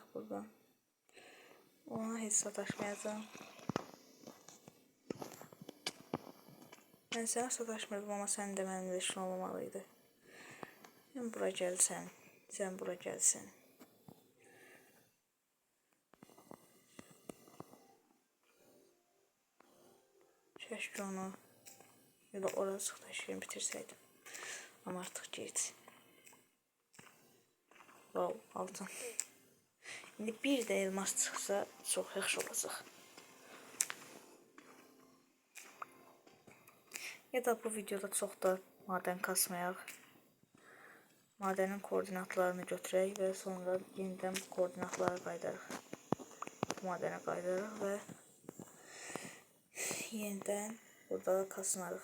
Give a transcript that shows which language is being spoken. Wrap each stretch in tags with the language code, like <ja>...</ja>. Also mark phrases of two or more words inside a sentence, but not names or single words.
<az>oradan. Ona heç sataşmayacağım. Mən sənə sataşmırdım, amma sən də mənimlə işin olmamalıydı. Sən bura gəlsən, sən bura gəlsən.</az> <tr>Keşke onu ya da orası taşıyın bitirseydim. Ama artık geç. Wow, altın.</tr> <az>İndi bir de elmas çıxsa çox yaxşı olacaq. Ya da bu videoda çox da maden kasmayaq. Madenin koordinatlarını götürək və sonra yenidən bu koordinatlara qaydarıq. Madene qaydarıq və yenidən burada kasınarıq.</az>